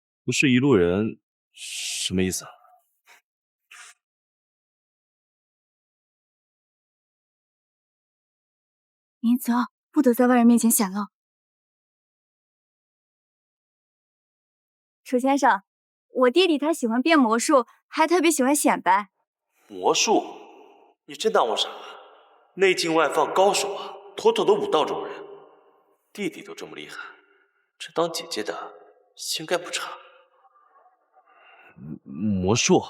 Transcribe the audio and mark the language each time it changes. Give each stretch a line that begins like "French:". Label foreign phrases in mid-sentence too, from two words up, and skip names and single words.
Chinese: 不是一路人，什麼意思啊？明澤，不得在外人面前顯露。楚先生，我弟弟他喜歡變魔術，還特別喜歡顯擺。魔術？你真當我傻啊？內勁外放高手啊，妥妥的武道中人。弟弟都這麼厲害，這當姐姐的應該不差。魔術？